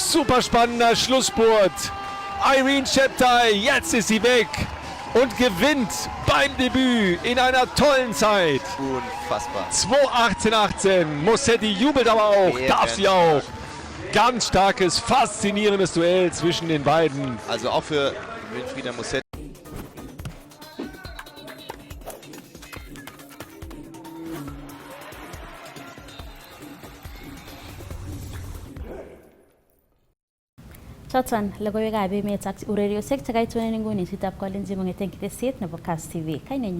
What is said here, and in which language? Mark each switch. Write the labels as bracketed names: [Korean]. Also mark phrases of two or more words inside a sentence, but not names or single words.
[German] Super spannender Schlussspurt. Irene Cheptai, jetzt ist sie weg und gewinnt beim Debüt in einer tollen Zeit. Unfassbar. 2:18:18. Mosetti jubelt aber auch, darf sie auch. Ganz starkes, faszinierendes Duell zwischen den beiden. Also auch für Winfrida Mosetti. [Kalenjin] Choton logoiwekab emet ak ureriosiek chekaitunen nguni sitab kolenjin kong'eten ketesiet nebo Kass TV.